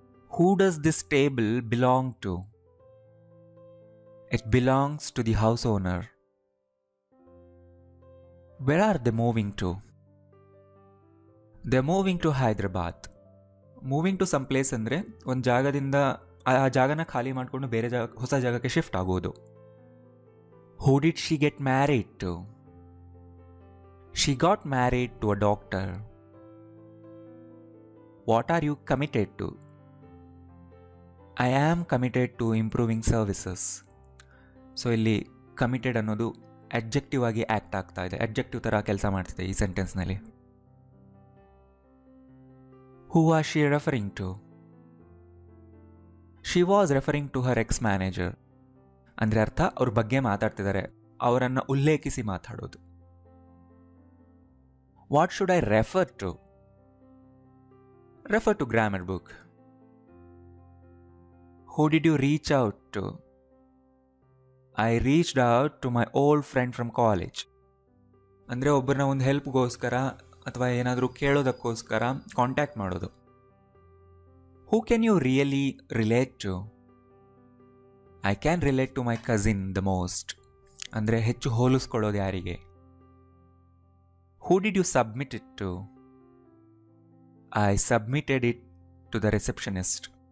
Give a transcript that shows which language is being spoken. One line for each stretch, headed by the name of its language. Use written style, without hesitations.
English: Who does this table belong to? It belongs to the house owner. Where are they moving to? They're moving to Hyderabad.
Kannada: Moving to some place ಅಂದರೆ ಒಂದು ಜಾಗದಿಂದ ಆ ಜಾಗನ ಖಾಲಿ ಮಾಡಿಕೊಂಡು ಬೇರೆ ಹೊಸ ಜಾಗಕ್ಕೆ ಶಿಫ್ಟ್ ಆಗೋದು.
English: Who did she get married to? She got married to a doctor. What are you committed to? I am committed to improving services.
Kannada: So ಇಲ್ಲಿ ಕಮಿಟೆಡ್ ಅನ್ನೋದು ಅಡ್ಜೆಕ್ಟಿವ್ ಆಗಿ ಆ್ಯಕ್ಟ್ ಆಗ್ತಾ ಇದೆ, ಅಡ್ಜೆಕ್ಟಿವ್ ಥರ ಕೆಲಸ ಮಾಡ್ತಿದೆ ಈ ಸೆಂಟೆನ್ಸ್ನಲ್ಲಿ.
English: Who was she referring to? She was referring to her ex-manager.
Kannada: ಅಂದರೆ ಅರ್ಥ ಅವ್ರ ಬಗ್ಗೆ ಮಾತಾಡ್ತಿದ್ದಾರೆ, ಅವರನ್ನು ಉಲ್ಲೇಖಿಸಿ ಮಾತಾಡೋದು.
English: What should I refer to? Refer to grammar book. Who did you reach out to? I reached out to my old friend from college.
Kannada: ಅಂದರೆ ಒಬ್ಬರನ್ನ ಒಂದು ಹೆಲ್ಪ್ಗೋಸ್ಕರ ಅಥವಾ ಏನಾದರೂ ಕೇಳೋದಕ್ಕೋಸ್ಕರ ಕಾಂಟ್ಯಾಕ್ಟ್ ಮಾಡೋದು.
English: Who can you really relate to? I can relate to my cousin the most.
Kannada: ಅಂದರೆ ಹೆಚ್ಚು ಹೋಲಿಸ್ಕೊಳ್ಳೋದು ಯಾರಿಗೆ?
English: Who did you submit it to? I submitted it to the receptionist.